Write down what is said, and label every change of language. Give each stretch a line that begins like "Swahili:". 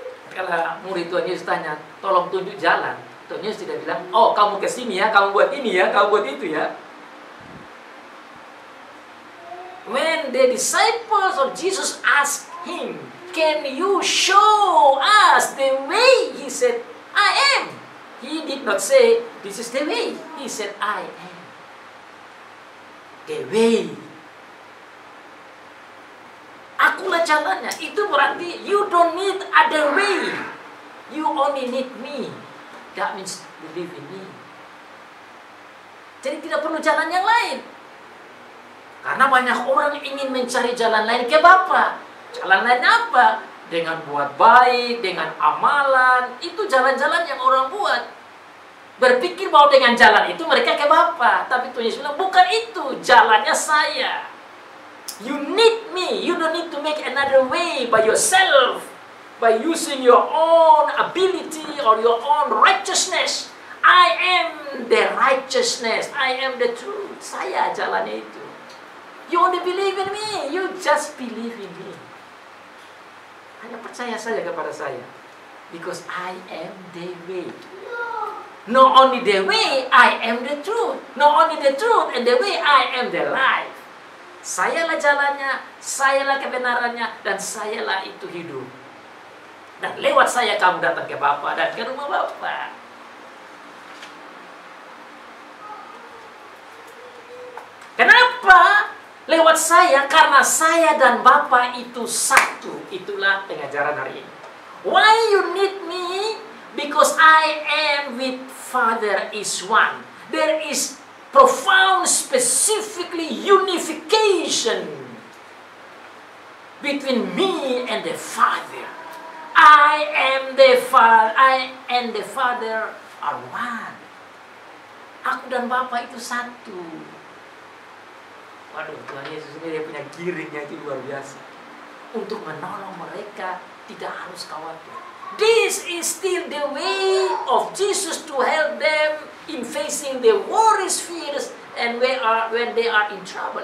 Indonesian: Kalau murid Tuhan Yesus tanya, tolong tunjuk jalan, Tuhan Yesus tidak bilang, oh kamu ke sini ya, kamu buat ini ya, kamu buat itu ya.
English: When the disciples of Jesus asked him, can you show us the way? He said, I am. He did not say, this is the way. He said, I am the way.
Indonesian: Akulah jalannya. Itu berarti
English: you don't need other way. You only need me. That means believe in me.
Indonesian: Jadi tidak perlu jalan yang lain. Karena banyak orang ingin mencari jalan lain ke Bapa. Jalan lain apa? Dengan buat baik, dengan amalan. Itu jalan-jalan yang orang buat. Berpikir bahwa dengan jalan itu mereka ke Bapa. Tapi Tuhan Yesus bilang, bukan itu. Jalannya saya.
English: You need me. You don't need to make another way by yourself. By using your own ability or your own righteousness. I am the righteousness. I am the truth.
Indonesian: Saya jalannya itu.
English: You only believe in me. You just believe in me.
Indonesian: Hanya percaya saja kepada saya.
English: Because I am the way. Not only the way, I am the truth. Not only the truth and the way, I am the life.
Indonesian: Sayalah jalannya, sayalah kebenarannya, dan sayalah itu hidup. Dan lewat saya kamu datang ke Bapa dan ke rumah Bapa. Kenapa? Lewat saya, karena saya dan Bapa itu satu. Itulah pengajaran hari ini.
English: Why you need me? Because I am with Father is one. There is profound, specifically unification between me and the Father. I am the Father. I and the Father are one.
Indonesian: Aku dan Bapa itu satu. Waduh, Tuhan Yesus ini dia punya giringnya itu luar biasa. Untuk menolong mereka tidak harus khawatir.
English: This is still the way of Jesus to help them in facing the worries, fears, and when they are in trouble.